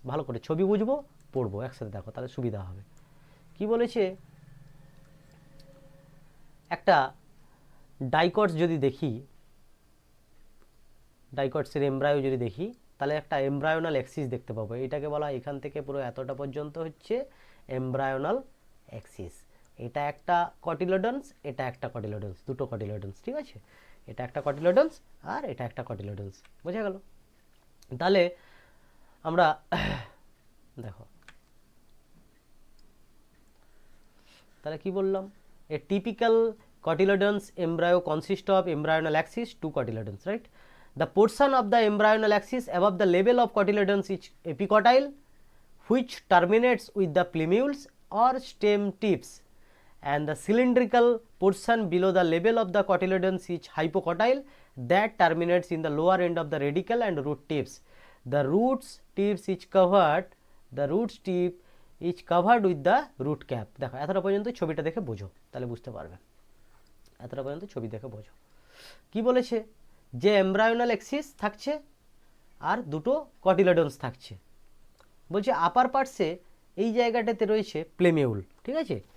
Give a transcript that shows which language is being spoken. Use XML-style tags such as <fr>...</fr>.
<bn>ভালো করে ছবি বুঝবো, পড়বো একসাথে, দেখো তাহলে সুবিধা হবে। কি বলেছে, একটা ডাইকটস যদি দেখি, ডাইকটসের এমব্রায়ো যদি দেখি, তাহলে একটা এমব্রায়োনাল অ্যাক্সিস দেখতে পাবো। এটাকে বলা হয় এখান থেকে পুরো এতটা পর্যন্ত হচ্ছে এমব্রায়োনাল অ্যাক্সিস। এটা একটা কটিলেডন্স, এটা একটা কটিলেডন্স, দুটো কটিলেডন্স, ঠিক আছে। এটা একটা কটিলেডন্স আর এটা একটা কটিলেডন্স, বোঝা গেল? তাহলে আমরা দেখো তাহলে কি বললাম,</bn> <en>A typical cotyledons embryo consist of embryonal axis, two cotyledons, right? The portion of the embryonal axis above the level of cotyledons is epicotyle, which terminates with the plumules or stem tips, and the cylindrical portion below the level of the cotyledons is hypocotyle, that terminates in the lower end of the radicle and root tips. The roots tips is covered, the roots tip is covered with the root cap.</en> <bn>দেখো এতটা পর্যন্ত ছবিটা দেখে বোঝো, তাহলে বুঝতে পারবে। এতটা পর্যন্ত ছবি দেখে বোঝো। কি বলেছে, যে এমব্রায়োনাল অ্যাক্সিস থাকছে আর দুটো কটিলেডন্স থাকছে। বলছে আপার পার্টসে এই জায়গাটাতে রয়েছে প্লেমিউল, ঠিক আছে।</bn>